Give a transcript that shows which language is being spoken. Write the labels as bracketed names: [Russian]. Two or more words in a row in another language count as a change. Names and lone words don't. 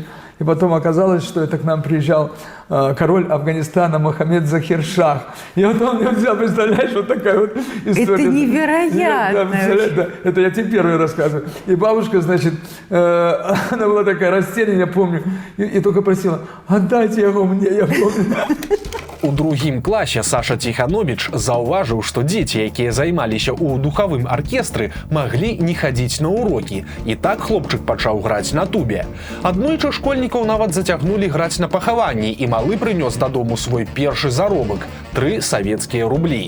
[Russian] И потом оказалось, что это к нам приезжал король Афганистана Мохаммед Захир Шах. И вот он меня взял, представляешь, вот такая вот история. Это невероятно. Да, это я тебе первый рассказываю. И бабушка, значит, она была такая растерянная, я помню, и только просила: отдайте его мне, я помню. [Belarusian] У другім класе Саша Тиханович заўважыў, што дзеці, якія займаліся ў духавым аркестры, маглі не хадзіць на урокі. І так хлопчык пачаў граць на тубе. Аднойчы школьнікаў нават зацягнулі граць на пахаванні, і малы прынёс дадому свой першы заробак – 3 савецкія рублі.